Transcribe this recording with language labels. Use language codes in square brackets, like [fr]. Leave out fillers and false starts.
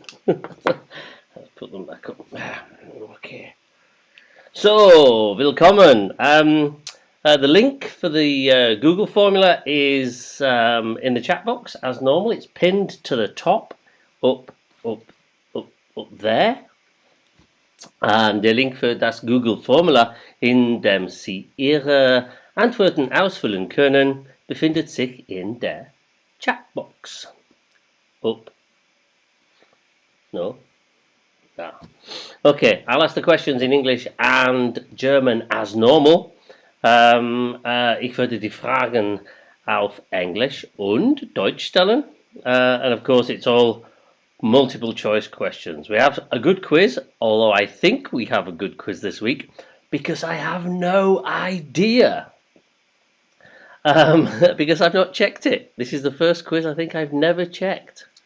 [en] Let's put them back up. Okay. [de] So, willkommen. [en] The link for the Google formula is in the chat box as normal. It's pinned to the top, up, up, up there. [de] Und der Link für das Google-Formula, in dem Sie Ihre Antworten ausfüllen können, befindet sich in der Chatbox. [en] Up. No? Ah. Okay, I'll ask the questions in English and German as normal. [de] Ich würde die Fragen auf Englisch und Deutsch stellen. [en] And of course, it's all multiple choice questions. We have a good quiz, although I think we have a good quiz this week because I have no idea. Because I've not checked it. This is the first quiz I think I've never checked.